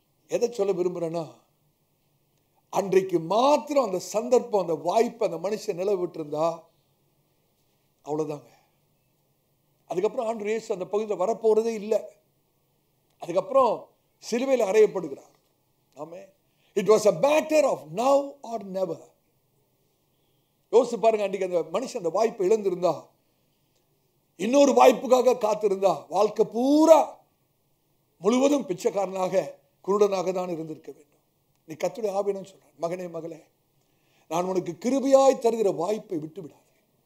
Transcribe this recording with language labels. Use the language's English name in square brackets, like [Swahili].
[Tamil] எதை சொல்ல விரும்புறேன்னா, அன்றைக்கு மாத்திரம் அந்த சந்தர்ப்பம், அந்த வாய்ப்பு அந்த மனுஷன் நிலவிட்டு இருந்தா அவ்வளவுதாங்க. அதுக்கப்புறம் ஆண்டவர் இயேசு அந்த பகுதியில் வரப்போறதே இல்லை. அதுக்கப்புறம் சிலுவையில் அறையப்படுகிறார். ஆமென். [English] It was a matter of now or never. [Tamil] யோசிச்சு பாருங்க, அன்றைக்கு அந்த மனுஷன் அந்த வாய்ப்பை இழந்திருந்தா, இன்னொரு வாய்ப்புக்காக காத்திருந்தா, வாழ்க்கை பூரா முழுவதும் பிச்சைக்காரனாக குருடனாக தான் இருந்திருக்க வேண்டும். நீ கர்த்தருடைய ஆவியானவர் சொல்றார், மகனே மகளே, நான் உனக்கு கிருபையாய் தருகிற வாய்ப்பை விட்டு விடாதே.